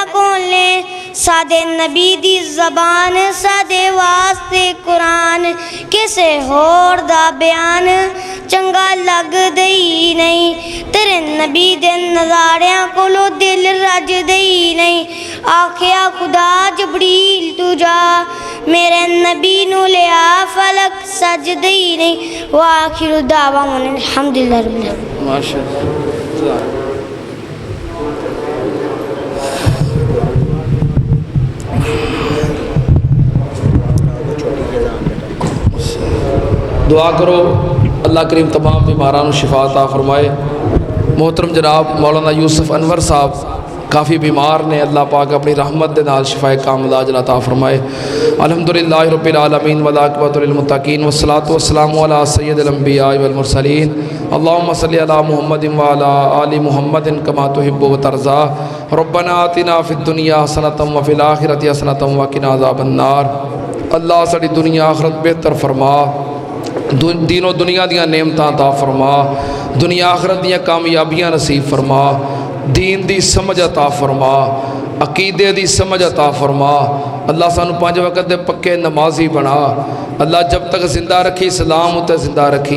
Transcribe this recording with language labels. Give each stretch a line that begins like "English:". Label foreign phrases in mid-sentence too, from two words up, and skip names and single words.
Punjabi: کون لے ساڈے نبی دی زبان ساڈے واسطے قرآن کسے ہور دا بیان چنگا لگدا ہی نہیں تیرے نبی دے نظاریاں کولوں دل رجدا ہی نہیں آکھیا خدا جبریل توں جا میرے نبی نوں لیا فلک سجدا ہی نہیں
Arabic: وآخر دعوانا أن الحمد لله رب العالمين.
Punjabi: माशाअल्लाह। دعا کرو اللہ کریم تمام بیماراں نوں شفا عطا فرمائے. محترم جناب مولانا یوسف انور صاحب کافی بیمار نے، اللہ پاک اپنی رحمت دے نال شفائے کاملہ عطا فرمائے.
Arabic: الحمد لله رب العالمين والعاقبة للمتقين والصلاة والسلام على سيد الأنبياء والمرسلين اللهم صل على محمد وعلى آل محمد كما تحب وترضى ربنا آتنا في الدنيا حسنة وفي الآخرة حسنة وقنا عذاب النار.
Punjabi: اللہ ساڈی دنیا آخرت بہتر فرما، دینوں دنیا دیاں نعمتاں عطا فرما، دنیا آخرت دیاں کامیابیاں نصیب فرما، دین دی سمجھ عطا فرما، عقیدے دی سمجھ عطا فرما. اللہ سانوں 5 وقت دے پکے نمازی بنا۔ اللہ جب تک زندہ رکھیں اسلام اتے زندہ رکھیں.